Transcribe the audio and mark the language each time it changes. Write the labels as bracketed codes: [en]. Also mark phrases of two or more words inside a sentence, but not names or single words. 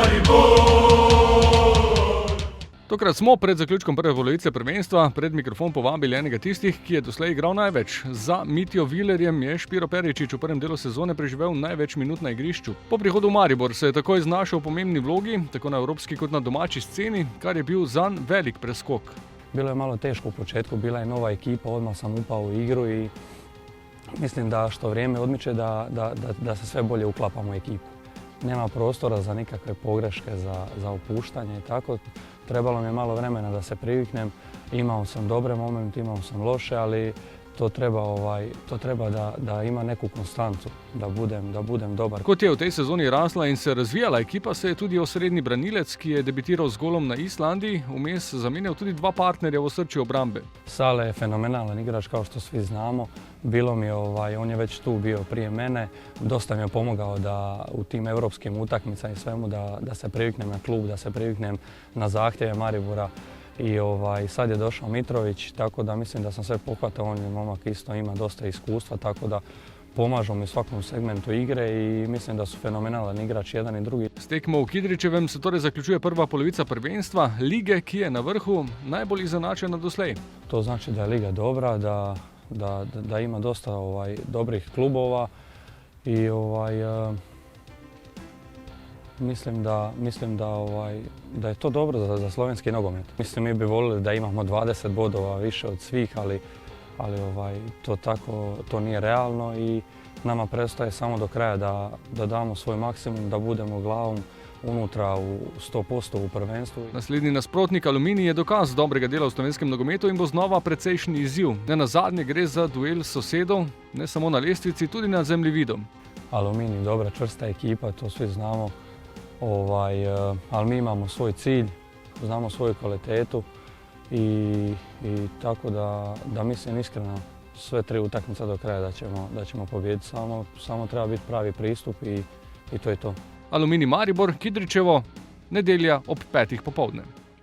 [sl] Tokrat smo pred zaključkom prve polovice prvenstva pred mikrofon povabili enega tistih, ki je doslej igral največ. Za Mitjo Vilerjem je Špiro Peričič v prvem delu sezone preživel največ minut na igrišču. Po prihodu v Maribor se je takoj znašel v pomembni vlogi, tako na evropski kot na domači sceni, kar je bil zanj velik preskok. [hr] Bilo je malo teško u početku, bila je nova ekipa, odmah sam upao u igru i mislim da što vrijeme odmiče da se sve bolje uklapamo u ekipu. Nema prostora za nikakve pogreške, za opuštanje i tako. Trebalo mi je malo vremena da se priviknem. Imao sam dobre momente, imao sam loše, ali to treba da ima neku konstancu, da budem dobar. [sl] Kot je v tej sezoni rasla in se razvijala ekipa, se je tudi osrednji branilec, ki je debitiral z golom na Islandiji, vmes zamenjal tudi dva partnerja v osrčju obrambe. [hr] Sale je fenomenalan igrač, kao što svi znamo. Bilo mi on je već tu bio prije mene. Dosta mi je pomogao da u tim europskim utakmicama i svemu da se priviknem na klub, da se priviknem na zahtjeve Maribora. I sad je došao Mitrović, tako da mislim da sam sve pohvatao, on je momak isto ima dosta iskustva, tako da pomažu mi u svakom segmentu igre i mislim da su fenomenalan igrač jedan i drugi. [sl] S tekmo v Kidričevem se torej zaključuje prva polovica prvenstva, lige, ki je na vrhu, najbolj izenačena doslej. [hr] To znači da je liga dobra, da ima dosta dobrih klubova i mislim da je to dobro za slovenski nogomet. Mislim, mi bi volili da imamo 20 bodova više od svih, ali to nije realno i nama preostaje samo do kraja da damo svoj maksimum, da budemo glavom unutra u 100% u prvenstvu. [sl] Naslednji nasprotnik Aluminij je dokaz dobrega dela v slovenskem nogometu in bo znova precejšnji izziv. Nenazadnje gre za duel sosedov, ne samo na lestvici, tudi na zemljevidom. [hr] Aluminij, dobra čvrsta ekipa, to svi znamo. Ali mi imamo svoj cilj, znamo svoju kvalitetu i tako da mislim iskreno sve tri utakmice do kraja da ćemo pobijediti. Samo treba biti pravi pristup i to je to. [sl] Aluminij Maribor, Kidričevo, nedelja ob 5:00 popoldne.